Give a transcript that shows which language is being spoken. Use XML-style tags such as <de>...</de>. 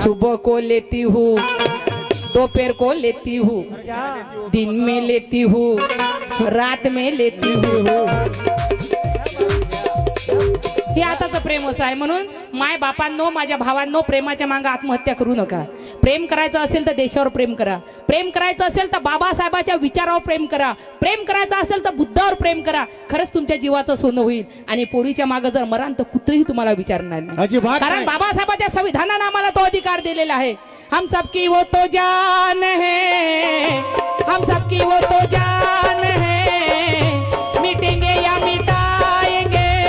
<hi>सुबह को लेती हूँ, दोपहर को लेती हूँ, दिन में लेती हूँ, रात में लेती हूँ.</hi> <mr>हे आताचं प्रेम असं आहे. म्हणून माय बापांनो, माझ्या भावांनो, प्रेमाच्या मागे आत्महत्या करू नका. प्रेम करायचं असेल तर देशावर प्रेम करा, प्रेम करायचं असेल तर बाबासाहेबाच्या विचारावर प्रेम करा, प्रेम करायचं असेल तर बुद्धावर प्रेम करा. खरंच तुमच्या जीवाचं सोनं होईल. आणि पोरीच्या मागे जर मरान तर कुत्रेही तुम्हाला विचारणार नाही. कारण बाबासाहेबाच्या संविधानानं आम्हाला तो अधिकार दिलेला आहे.</mr> <hi>हम सबकी वो तो जान है, हम सबकी वो तो जान है, मिटेंगे या मिटाएंगे.</hi>